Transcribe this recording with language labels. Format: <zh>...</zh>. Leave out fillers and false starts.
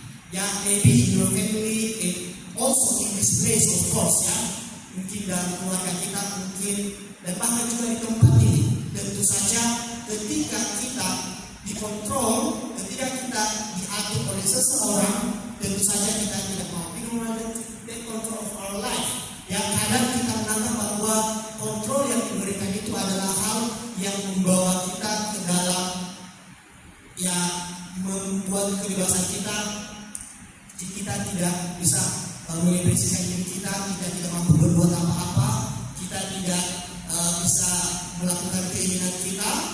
<en>Ya, maybe in your family, and also in this place, of course, ya.</en> <id>Mungkin dalam keluarga kita, mungkin dan bahkan juga di tempat ini. Tentu saja ketika kita dikontrol, ketika kita diatur oleh seseorang, tentu saja kita tidak mau.</id> <en>We don't want to take control of our life.</en> <id>Ya, kadang kita menganggap bahwa kontrol yang diberikan itu adalah hal yang membawa kita ke dalam, ya, membuat kebebasan kita tidak bisa mengekspresikan diri kita tidak mampu berbuat apa-apa, kita tidak bisa melakukan keinginan kita.</id>